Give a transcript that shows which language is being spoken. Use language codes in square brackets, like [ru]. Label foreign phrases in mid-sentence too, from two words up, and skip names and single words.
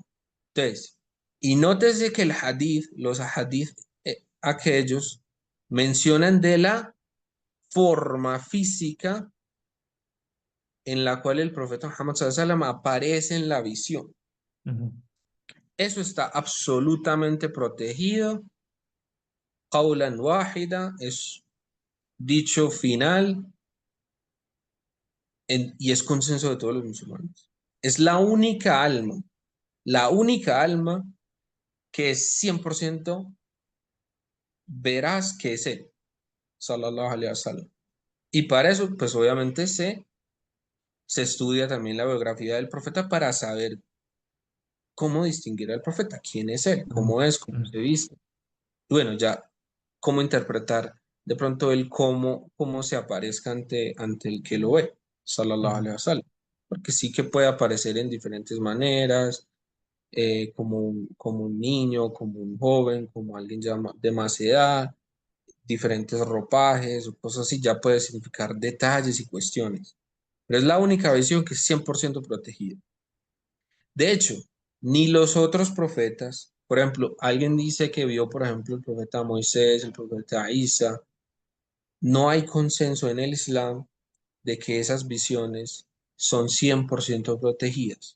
[es] Entonces, y nótese que el hadith, los hadith, aquellos, mencionan de la forma física en la cual el profeta Muhammad SAW aparece en la visión. ujú. Eso está absolutamente protegido. [ar] قولا واحدا [es] es dicho final, y es consenso de todos los musulmanes. Es la única alma que es 100% veraz, que es él. [ar] صلى الله عليه وسلم. [es] Y para eso, pues obviamente se estudia también la biografía del profeta para saber cómo distinguir al profeta, quién es él, Ujú, cómo es, cómo ujú, se viste. Bueno, ya cómo interpretar de pronto el cómo se aparezca ante el que lo ve, sallallahu ujú, [ar] عليه وسلم. [es] Porque sí que puede aparecer en diferentes maneras, como un niño, como un joven, como alguien ya de más edad, diferentes ropajes o cosas así, ya puede significar detalles y cuestiones. Pero es la única visión que es 100% protegida. De hecho, ni los otros profetas, por ejemplo, alguien dice que vio, por ejemplo, el profeta Moisés, el profeta Isa, no hay consenso en el Islam de que esas visiones son 100% protegidas.